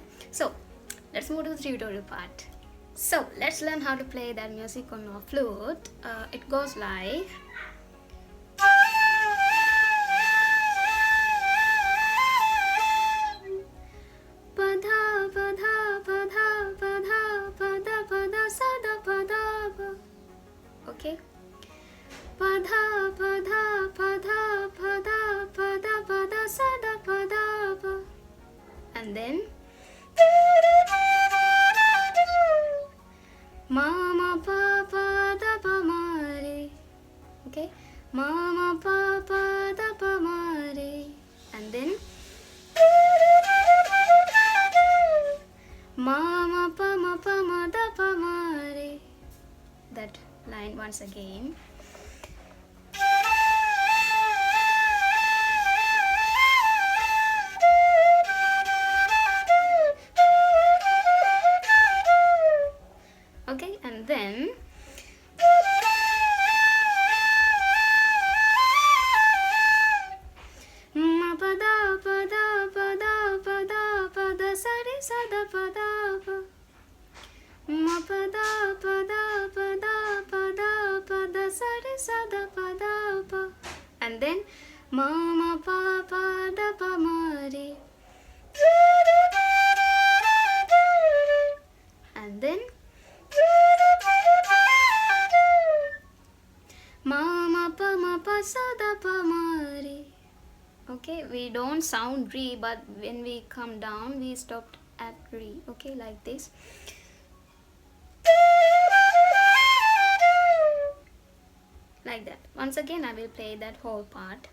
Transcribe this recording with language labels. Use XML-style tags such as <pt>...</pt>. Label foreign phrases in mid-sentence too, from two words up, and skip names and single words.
<en>So let's move to the tutorial part. So let's learn how to play that music on our flute. It goes like pada pada pada pada pada pada sada pada pa. Okay, pada pada pada pada pada pada sada pada pa. And then mama papa da pa mare, okay, mama papa da pa mare, and then mama pa da pa mare. That line once again. Okay, and then ma pada pada pada pada pada sari sada pada pa, ma pada pada pada pada pada sari sada pada pa, and then mama papa da pa mare, and then mama pa sada pa mare. Okay, we don't sound re, but when we come down we stopped at re. Okay, like this. Like that. Once again I will play that whole part.</en>